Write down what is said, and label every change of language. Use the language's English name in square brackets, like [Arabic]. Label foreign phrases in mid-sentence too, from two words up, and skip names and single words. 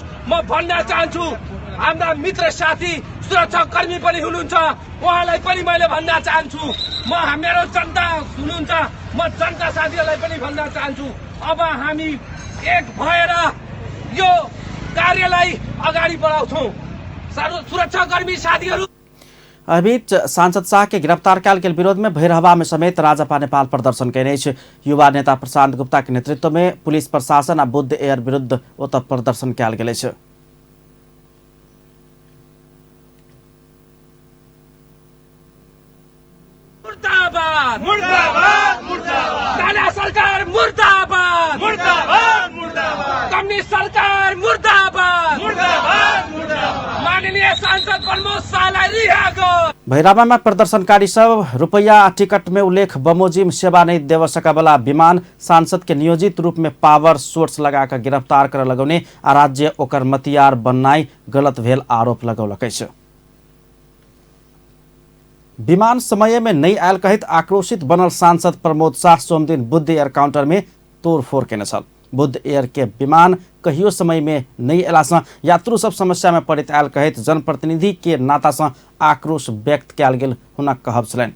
[Nepali] म भन्न चाहन्छु हाम्रा मित्र साथी सुरक्षाकर्मी पनि हुनुहुन्छ, उहाँलाई पनि मैले भन्न चाहन्छु, मेरो जनता हुनुहुन्छ, म जनता साथीहरूलाई पनि भन्न चाहन्छु, अब हामी एक भएर यो कार्यलाई अगाडि बढाउँछौँ। सुरक्षाकर्मी साथीहरू [Maithili] बीच सांसद शाह के गिरफ्तार कयल गेल विरोध में भैरहवा में समेत राजपा नेपाल प्रदर्शन कयने अछि। युवा नेता प्रशांत गुप्ता के नेतृत्व में पुलिस प्रशासन आ बुद्ध एयर विरुद्ध ओतऽ प्रदर्शन कयल गेल अछि। [Nepali] मुर्दाबाद मुर्दाबाद मुर्दाबाद, राणा सरकार मुर्दाबाद मुर्दाबाद मुर्दाबाद, कम्युनिस्ट सरकार मुर्दाबाद मुर्दाबाद मुर्दाबाद, माननीय सांसद प्रमोद शाहलाई रिहा गरोस्। [Maithili] भैरवा में प्रदर्शनकारी सब रुपया टिकट में उल्लेख बमोजिम सेवा नहीं देव सका वाला विमान सांसद के नियोजित रूप में [English] power source [Maithili] लगाकर गिरफ्तार कर लगाउने आ राज्य ओकर मतियार बननाई गलत भेल आरोप लगौलक अछि। विमान समय में नहीं आयल कहित आक्रोशित बनल सांसद प्रमोद शाह सोमदिन बुद्ध एयर काउंटर में तोड़फोड़ केने छल। बुद्ध एयर के विमान कहियो समय में नहीं अयलासँ यात्रु सब समस्या में पड़ैत आयल कहित जनप्रतिनिधि के नातासँ आक्रोश व्यक्त कयल गेल हुनक कहब छलनि।